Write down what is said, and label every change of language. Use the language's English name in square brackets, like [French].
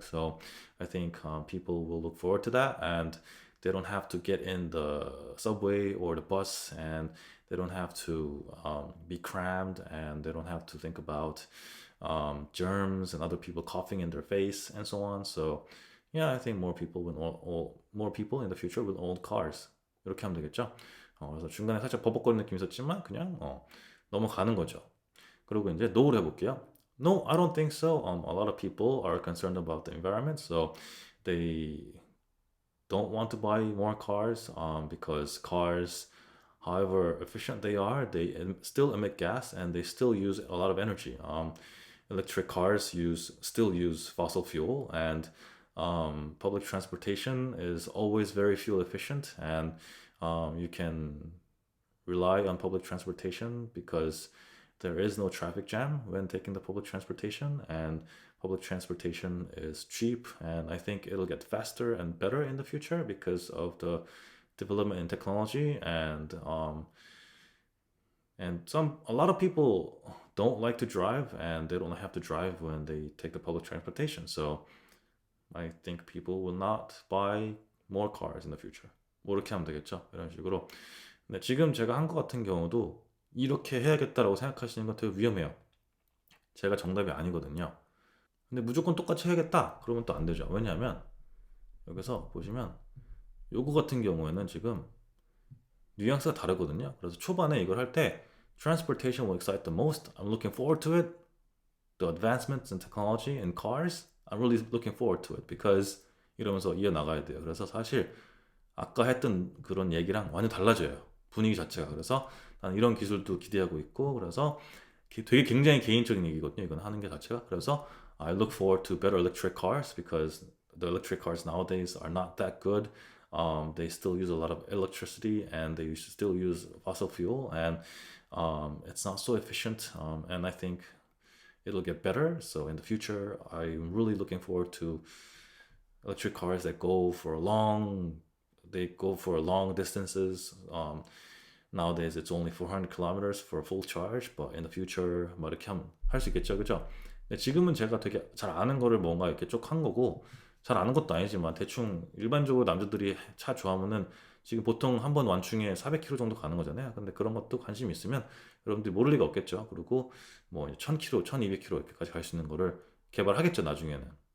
[English] So I think people will look forward to that, and they don't have to get in the subway or the bus, and they don't have to be crammed, and they don't have to think about germs and other people coughing in their face and so on. So yeah, I think more people in the future will own cars. [Korean] 이렇게 하면 되겠죠. 그래서 중간에 살짝 버벅거리는 느낌이 있었지만 그냥 넘어가는 거죠. 그리고 이제 no를 해볼게요. [English] No, I don't think so. A lot of people are concerned about the environment, so they don't want to buy more cars because cars, however efficient they are, they still emit gas and they still use a lot of energy. Electric cars still use fossil fuel, and public transportation is always very fuel efficient, and you can rely on public transportation because there is no traffic jam when taking the public transportation, and public transportation is cheap, and I think it'll get faster and better in the future because of the development in technology, and a lot of people don't like to drive, and they don't have to drive when they take the public transportation. So I think people will not buy more cars in the future. [Korean] 뭐 이렇게 하면 되겠죠. 이런 식으로. 근데 지금 제가 한 것 같은 경우도 이렇게 해야겠다라고 생각하시는 건 되게 위험해요. 제가 정답이 아니거든요. 근데 무조건 똑같이 해야겠다. 그러면 또 안 되죠. 왜냐하면 여기서 보시면 요거 같은 경우에는 지금 뉘앙스가 다르거든요. [English] 그래서 초반에 이걸 할 때 Transportation will excite the most. I'm looking forward to it. The advancements in technology in cars. I'm really looking forward to it because [Korean] 이러면서 이어나가야 돼요. 그래서 사실 아까 했던 그런 얘기랑 완전 달라져요. 분위기 자체가. 그래서 난 이런 기술도 기대하고 있고 그래서 되게 굉장히 개인적인 얘기거든요. 이건 하는 게 자체가. 그래서 [English] I look forward to better electric cars because the electric cars nowadays are not that good. They still use a lot of electricity and they still use fossil fuel, and it's not so efficient. And I think it'll get better. So in the future, I'm really looking forward to electric cars that go for long, they go for long distances. Nowadays it's only 400 kilometers for a full charge, but in the future [Korean] 뭐 이렇게 하면 할 수 있겠죠, 그죠? 근데 지금은 제가 되게 잘 아는 거를 뭔가 이렇게 쭉 한 거고, 잘 아는 것도 아니지만 대충 일반적으로 남자들이 차 좋아하면은 지금 보통 한 번 완충에 400km 정도 가는 거잖아요. 근데 그런 것도 관심 있으면 여러분들이 모를 리가 없겠죠. 그리고 뭐 1000km, 1200km 이렇게까지 갈 수 있는 거를 개발하겠죠, 나중에는.